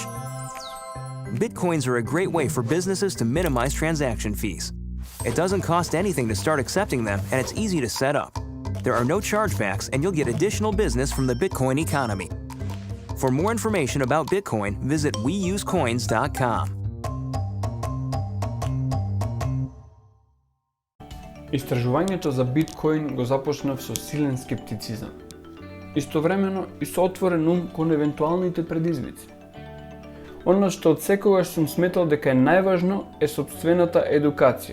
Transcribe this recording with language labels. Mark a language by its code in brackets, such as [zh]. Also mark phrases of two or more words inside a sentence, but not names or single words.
[en] Bitcoins are a great way for businesses to minimize transaction fees. It doesn't cost anything to start accepting them, and it's easy to set up. There are no chargebacks, and you'll get additional business from the Bitcoin economy. For more information about Bitcoin, visit weusecoins.com. [mk] Истражувањето за биткоин го започнав со силен скептицизам. Истовремено и со отворен ум кон евентуалните предизвици. Оно што од секогаш сум сметал дека е најважно е сопствената едукација.